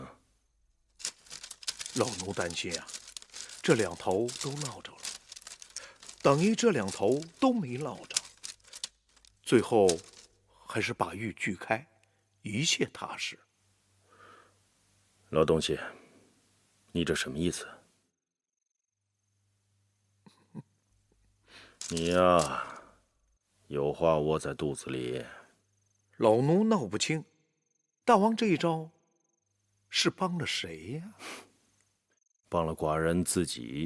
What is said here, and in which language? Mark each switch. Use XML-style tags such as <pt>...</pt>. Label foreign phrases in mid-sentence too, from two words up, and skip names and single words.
<zh>老奴擔心啊，這兩頭都落着了，等於這兩頭都沒落着，最後還是把玉鋸開，一切踏實。老東西，你這什麼意思？你呀，有話窩在肚子裡。老奴鬧不清，大王這一招是幫了誰呀？幫了寡人自己。</zh>